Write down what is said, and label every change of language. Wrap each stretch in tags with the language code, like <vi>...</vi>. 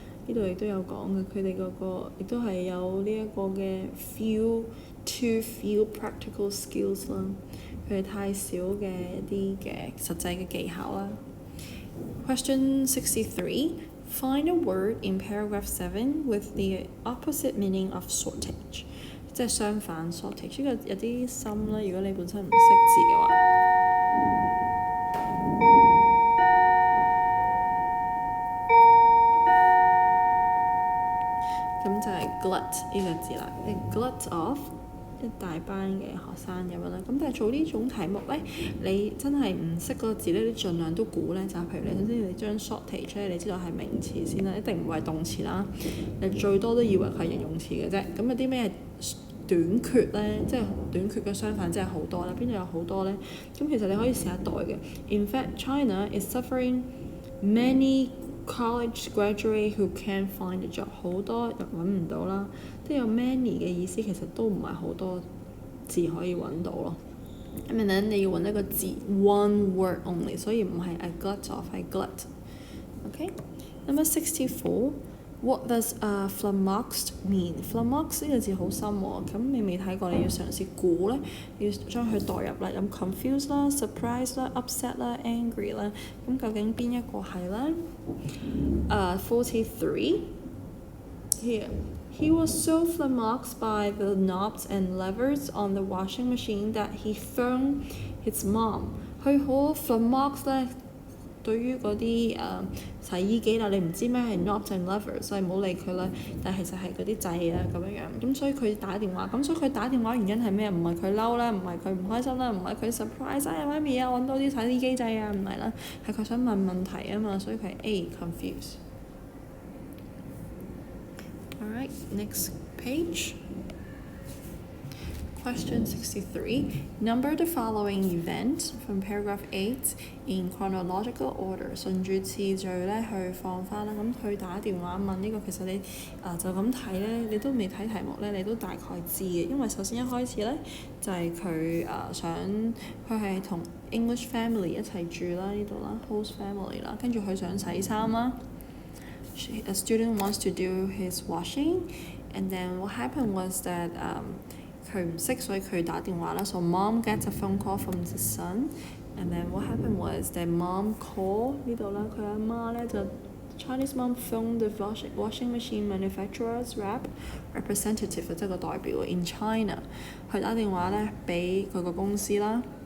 <yue>呢度亦都有講嘅，佢哋嗰個亦都係有呢一個嘅</yue> <en>too few practical skills</en> <yue>啦，佢哋太少嘅一啲嘅實際嘅技巧啦。</yue> <en>Question 63. Find a word in paragraph 7 with the opposite meaning of shortage.</en> <yue>即係相反 shortage， 呢個有啲深啦。如果你本身唔識字嘅話，咁就係 glut 呢個字啦。 glut of 一大班嘅學生咁樣啦。咁但係做呢種題目咧，你真係唔識嗰個字咧，你盡量都估咧。就譬如你首先你將 shortage 咧，你知道係名詞先啦，一定唔係動詞啦。你最多都以為係形容詞嘅啫。咁有啲咩短缺咧，即係短缺嘅相反，即係好多啦。邊度有好多咧？咁其實你可以試下代嘅。</yue> <en>In fact, China is suffering many college graduates who can't find a job。</en> <yue>好多人揾唔到啦，即係有 many 嘅意思，其實都唔係好多字可以揾到咯。咁樣你要揾一個字</yue> <en>one word only，</en> <yue>所以唔係 a glut of， 係 glut。</yue> <en>OK， Number 64. What does flummoxed mean?</en> <yue>Flummoxed 呢個字好深喎，咁你未睇過，你要嘗試估咧，要將佢代入啦，咁 confused 啦、surprise 啦、upset 啦、angry 啦，咁究竟邊一個係咧？43 Here.</yue> <en>He was so flummoxed by the knobs and levers on the washing machine that he phoned his mom.</en> <yue>佢好 flummoxed 咧。對於嗰啲洗衣機啦，你唔知咩係</yue> <en>knobs and levers，</en> <yue>所以唔好理佢啦。但係其實係嗰啲掣啊咁樣，咁所以佢打電話，咁所以佢打電話原因係咩？唔係佢嬲啦，唔係佢唔開心啦，唔係佢 surprise 啊媽咪啊揾到啲洗衣機掣啊，唔係啦，係佢想問問題啊嘛，所以佢係</yue> <en>A confused。 Alright, next page. Question 63. Number the following event from paragraph 8 in chronological order.</en> <yue>順住次序咧去放翻啦。咁佢打電話問呢個，其實你就咁睇咧，你都未睇題目咧，你都大概知嘅。因為首先一開始咧就係佢佢係同 English family 一齊住啦，呢度啦 host family 啦，跟住佢想洗衫啦。</yue> <en>A student wants to do his washing, and then what happened was that</en> <yue>佢唔識，所以佢打電話啦。</yue> <en>So mom gets a phone call from the son, and then what happened was that mom call</en> <yue>呢度啦，佢阿媽咧就</yue> <en>Chinese mom phoned the washing machine manufacturer's representative，</en> <yue>即係個代表</yue> <en>in China，</en> <yue>佢打電話咧俾佢個公司啦。</yue>